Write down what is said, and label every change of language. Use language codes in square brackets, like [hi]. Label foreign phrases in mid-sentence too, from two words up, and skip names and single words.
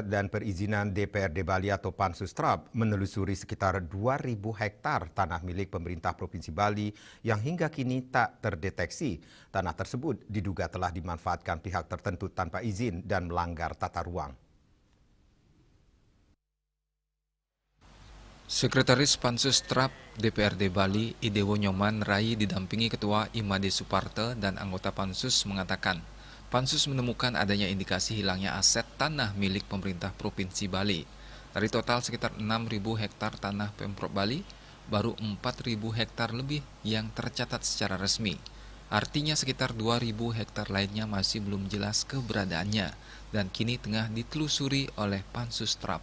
[id] dan Perizinan DPRD Bali atau Pansus TRAP menelusuri sekitar 2.000 hektar tanah milik pemerintah Provinsi Bali yang hingga kini tak terdeteksi. Tanah tersebut diduga telah dimanfaatkan pihak tertentu tanpa izin dan melanggar tata ruang. Sekretaris Pansus TRAP DPRD Bali, Idewo Nyoman Rai didampingi Ketua Imade Suparte dan anggota Pansus mengatakan, Pansus menemukan adanya indikasi hilangnya aset tanah milik pemerintah Provinsi Bali. Dari total sekitar 6.000 hektar tanah Pemprov Bali, baru 4.000 hektar lebih yang tercatat secara resmi. Artinya sekitar 2.000 hektar lainnya masih belum jelas keberadaannya dan kini tengah ditelusuri oleh Pansus TRAP.